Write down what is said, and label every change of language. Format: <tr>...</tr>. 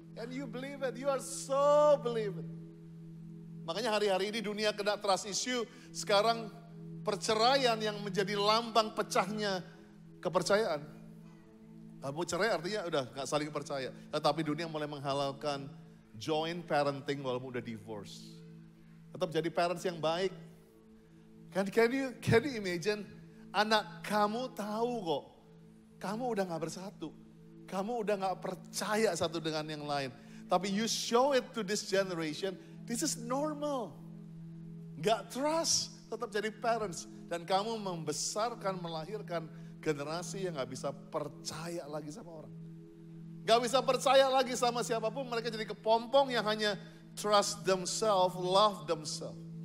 <en>And you believe it, you are so believe it.</en> <id>Makanya hari-hari ini dunia kena</id> <en>trust issue.</en> <id>Sekarang perceraian yang menjadi lambang pecahnya kepercayaan. Kamu cerai artinya udah gak saling percaya. Tetapi dunia mulai menghalalkan joint parenting walaupun udah divorce. Tetap jadi parents yang baik.</id> <en>Can you imagine?</en> <id>Anak kamu tahu kok. Kamu udah gak bersatu. Kamu udah gak percaya satu dengan yang lain. Tapi</id> <en>you show it to this generation. This is normal.</en> <id>Gak trust. Tetap jadi parents. Dan kamu membesarkan, melahirkan generasi yang gak bisa percaya lagi sama orang. Gak bisa percaya lagi sama siapapun. Mereka jadi kepompong yang hanya</id> <en>trust themselves, love themselves.</en>